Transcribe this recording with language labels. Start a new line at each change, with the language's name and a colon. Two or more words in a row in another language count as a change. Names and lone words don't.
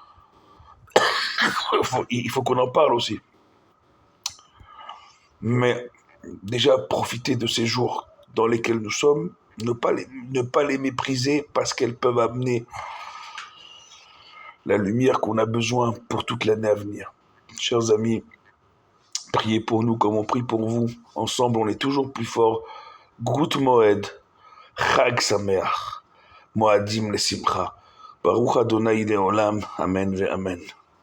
French: Il faut qu'on en parle aussi. Mais déjà, profiter de ces jours dans lesquels nous sommes, ne pas les mépriser parce qu'elles peuvent amener la lumière qu'on a besoin pour toute l'année à venir. Chers amis, priez pour nous comme on prie pour vous. Ensemble, on est toujours plus fort.
Yiddish: גוט מועד,
Hebrew: חג שמח, מועדים לשמחה. ברוך אדוני לעולם, אמן ואמן.